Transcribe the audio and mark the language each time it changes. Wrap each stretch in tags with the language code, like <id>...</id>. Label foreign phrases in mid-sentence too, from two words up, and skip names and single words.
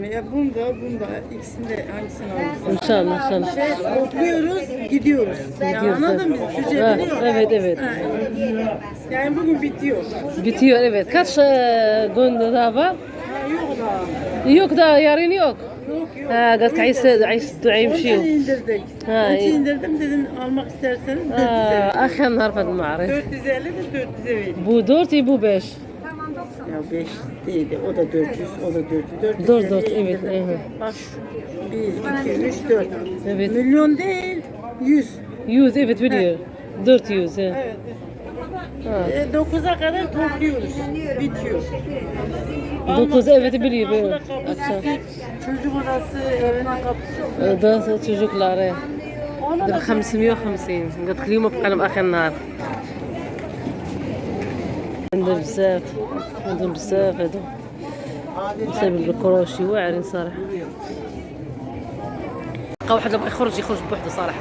<tr>Ya bunda, ikisinde hangisini alırsan. İnşallah inşallah. Topluyoruz, gidiyoruz. Ya anladın mı? Ücretini yok. Evet evet. Ha. Yani bugün bitiyor. Bitiyor evet. Kaç gün daha var? Ha, yok daha. Yok daha yarın yok. Yok.</tr> <ar>Ha قالت عايز دعاء</ar> <tr>Onu</tr> <ar>يمشيوا.</ar> <tr>indirdik. Ha, Onu iyi. indirdim dedim almak isterseniz 400'e.</tr> <ar>آخر نهار في المعرض.</ar> <tr>450 de 400'e vereyim. Bu 4 bu 5. Ya 5 değildi. O da 400, o da 400. 4 evet. Bak 1, 2, 3, 4. Evet. Milyon değil, 100. 100 evet biliyor. 400 Evet. Ha. 9'a kadar topluyoruz. Bitiyor. 9 evet biliyor. Kapıda Evet. kapısı, Akşam. çocuk odası, evinin kapısı. ده çocukları.</tr> <ar>دابا 550 قالت لك اليوم بقى لهم اخر النهار. عندهم بزاف هادو بسبب الكروشي واعرين صراحه. بقى واحد لما يخرج بوحده صراحه.</ar>